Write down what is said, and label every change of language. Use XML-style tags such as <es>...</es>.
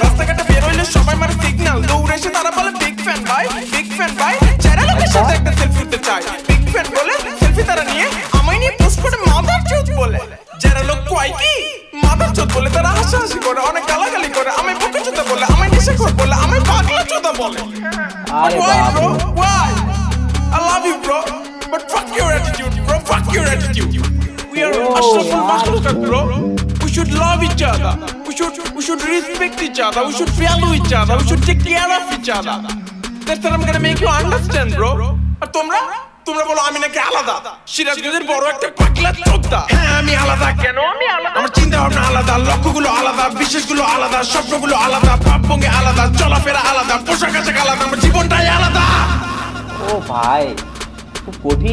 <bn>রাস্তাঘাটে বের হইলে সবাই মারে সিগন্যাল, দৌড়ে এসে তারা বলে বিগ ফ্যান ভাই, বিগ ফ্যান ভাই। যারা লোকের সাথে একটা সেলফি উঠতে চায়, বিগ ফ্যান বলে সেলফি তারা নিয়ে আমায় নিয়ে পোস্ট করে মাদার চোদ বলে। যারা লোক কয় কি মাদার চোদ বলে, তারা হাসাহাসি করে, অনেক গালাগালি করে, আমি বকে চোদা বলে, আমায় নেশাখোর বলে, আমায় পাগলা চোদা বলে।</bn> <en>Why bro? Why? I love you bro, but fuck your attitude bro, fuck your attitude. We are Ashraful Makhluqat bro. We should love each other. We should respect each other. We should value each other. We should take care of each other. That's what I'm gonna make you understand bro.</en> <bn>আর তোমরা বলো আমি নাকি আলাদা, সিরাজগঞ্জের বড় একটা পাগলা চোদা। হ্যাঁ আমি আলাদা। কেন আমি আলাদা? আমার চিন্তা ভাবনা আলাদা, লক্ষ্যগুলো আলাদা, বিশ্বাসগুলো আলাদা, স্বপ্নগুলো আলাদা, ভাবভঙ্গি আলাদা, চলাফেরা আলাদা, পোশাক আশাক আলাদা, আমার জীবনটাই আলাদা। ও ভাই খুব কঠিন।</bn>